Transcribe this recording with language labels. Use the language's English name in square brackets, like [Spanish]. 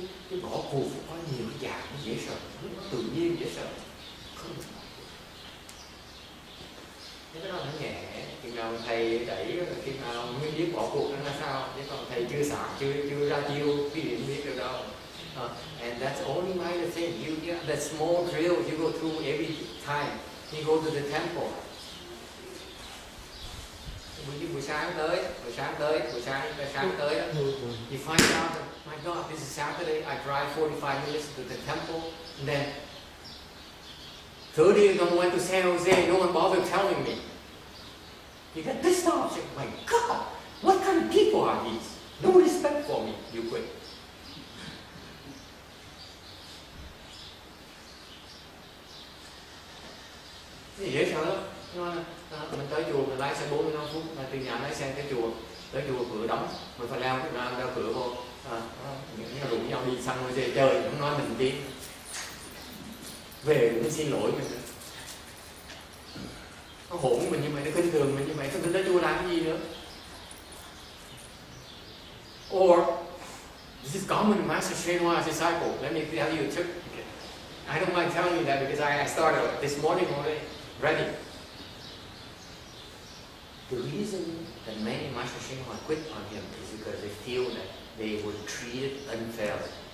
[Vietnamese] Cái bỏ cuộc có nhiều cái dạng nó dễ sợ, tự nhiên dễ sợ. Không. Cái đó nó nhẹ, khi nào thầy đẩy, khi nào mới biết bỏ cuộc nó là sao. Chứ còn thầy chưa xả, chưa ra chiêu, quý vị không biết được đâu. [English] And that's only minor thing. That small drill you go through every time you go to the temple. [Vietnamese] Buổi sáng tới đó, [English] you find out that, my God, this is Saturday, I drive 45 minutes to the temple, and then 30 of them went to San Jose, no one bothered telling me. You get pissed off, you say, my God, what kind of people are these? No respect for me, you quit. [Vietnamese] Thì dễ sợ lắm. Mình tới chùa mình lái xe 45 phút, từ nhà lái xe tới chùa cửa đóng, mình phải leo cửa vô, những rủ nhau đi San Jose chơi, không nói mình đi, về cũng xin lỗi mình, nó hỗn mình như vậy, nó khinh thường mình như vậy, mình tới chùa làm cái gì nữa? [English] Or this is common in Master Shenhua's disciple. Let me tell you a trick. I don't mind telling you that because I started this morning already, ready. The reason that many Master Shenhua quit on him is because they feel that they were treated unfairly.